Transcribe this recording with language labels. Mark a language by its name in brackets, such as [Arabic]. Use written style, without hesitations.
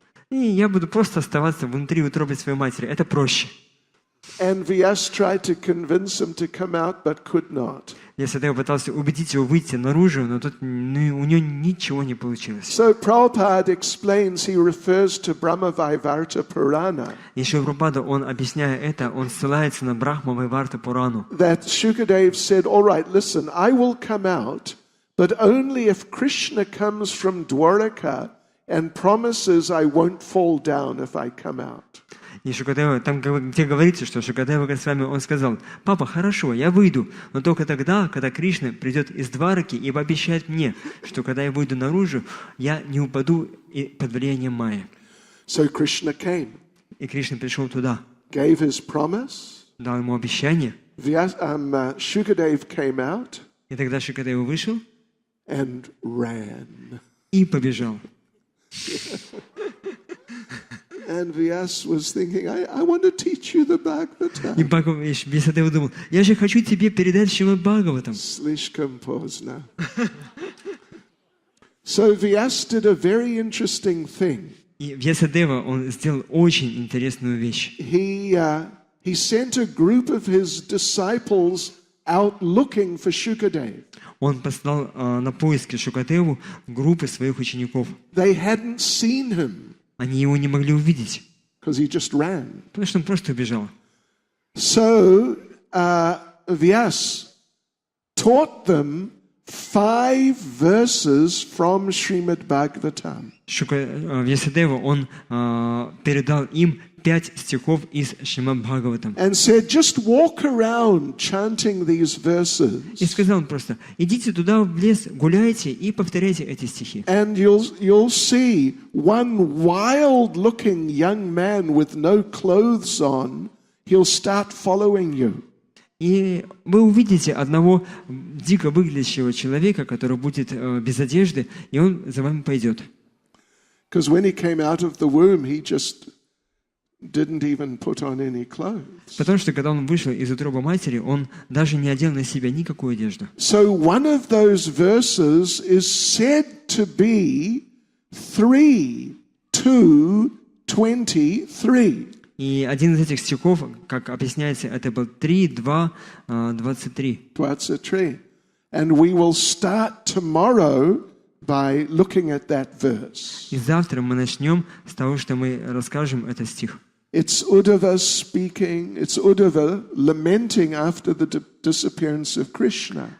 [Russian] И я буду просто оставаться внутри утробы своей матери, это проще. [English] And Vyas tried to convince him to come out, but could not. [Russian] Вьясадева пытался убедить его выйти наружу, но тут у него ничего не получилось. [English] So Prabhupada explains, he refers to Brahma-Vaivarta Purana. [Russian] И Шрила Прабхупада, он, объясняя это, он ссылается на Брахма-Вайварта Пурану. [English] That Shukadev said, all right, listen, I will come out, but only if Krishna comes from Dwaraka and promises I won't fall down if I come out. [Russian] И Шукадева, там где говорится, что Шукадева Госвами, он сказал: «Папа, хорошо, я выйду, но только тогда, когда Кришна придет из Двараки и пообещает мне, что когда я выйду наружу, я не упаду под влиянием Майи». [English] So Krishna came, [Russian] И Кришна пришел туда, [English] gave his promise. [Russian] дал ему обещание. [English] Shukadev came out [Russian] И тогда Шукадева вышел [English] and ran. [Russian] и побежал. [English] And Vyas was thinking, I want to teach you the Bhagavatam. [Russian] И Вьясадева думал: «Я же хочу тебе передать Шримад Бхагаватам». Slishkam pozdna. [English] So Vyas did a very interesting thing. [Russian] И Вьясадева, он сделал очень интересную вещь. [English] He sent a group of his disciples out looking for Shukadev. [Russian] Он послал на поиски Шукадеву группы своих учеников. [English] They hadn't seen him. [Russian] Они его не могли увидеть, [English] because he just ran. [Russian] потому что он просто убежал. [English] So Vyas taught them 5 verses from Shrimad Bhagavatam. [Russian] Вьясадева, он передал им 5 стихов из Шримад Бхагаватам. [English] And said, just walk around chanting these verses. [Russian] И сказал он просто: идите туда в лес, гуляйте и повторяйте эти стихи. [English] And you'll see one wild-looking young man with no clothes on. He'll start following you. [Russian] И вы увидите одного дико выглядящего человека, который будет без одежды, и он за вами пойдет. [English] Because when he came out of the womb, he just didn't even put on any clothes. [Russian] Потому что когда он вышел из утробы матери, он даже не одел на себя никакую одежду. [English] So one of those verses is said to be 3:2:23. [Russian] И один из этих стихов, как объясняется, это был 3:2:23. 23. [English] And we will start tomorrow by looking at that verse. [Russian] И завтра мы начнем с того, что мы расскажем этот стих. [English] It's Uddhava speaking, it's Uddhava lamenting after the disappearance of Krishna.